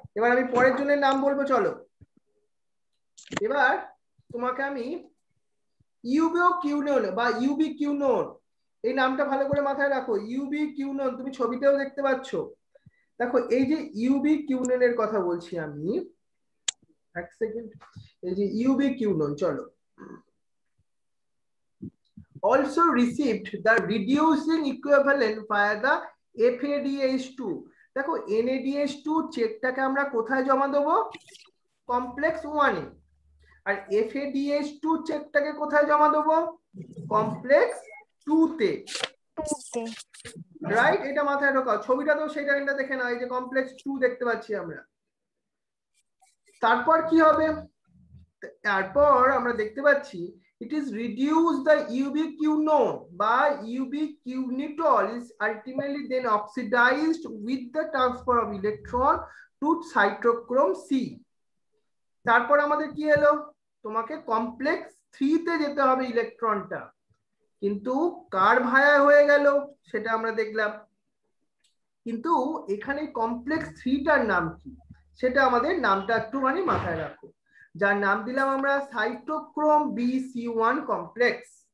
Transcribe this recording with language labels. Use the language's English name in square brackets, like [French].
[Bangla] এবার আমি পরের জনের নাম বলবো, চলো। এবার তোমাকে আমি ইউবিকিউনোন বা ইউবিকিউনোন, এই নামটা ভালো করে মাথায় রাখো। ইউবিকিউনোন তুমি ছবিতেও দেখতে পাচ্ছ। দেখো এই যে ইউবিকিউনোনের কথা বলছি আমি, এক সেকেন্ড, এই যে ইউবিকিউনোন, চলো। [English] Also received the reducing equivalent via the FADH2। [Bangla] দেখো NADH2 চেকটাকে আমরা কোথায় জমা দেবো? কমপ্লেক্স 1 এ। আর FADH2 চেকটাকে কোথায় জমা দেবো? কমপ্লেক্স 2 তে, রাইট? এটা মাথায় ঢোকাও। ছবিটা তো সেটা দেখে নাও, এই যে কমপ্লেক্স 2 দেখতে পাচ্ছি আমরা। তারপর কি হবে? তারপর আমরা দেখতে পাচ্ছি [English] it is reduce the ubiquinone by ubiquinol is ultimately then oxidized with the transfer of electron to cytochrome C. [Bangla] তারপর আমাদের কি এলো, তোমাকে কমপ্লেক্স 3 তে যেতে হবে ইলেকট্রনটা, কিন্তু কার ভায়া হয়ে গেল সেটা আমরা দেখলাম। কিন্তু এখানে কমপ্লেক্স 3 টার নাম কি সেটা আমাদের নামটা একটুখানি মাথায় রাখো, যার নাম দিলাম আমরা সাইটোক্রোম BC1 কমপ্লেক্স।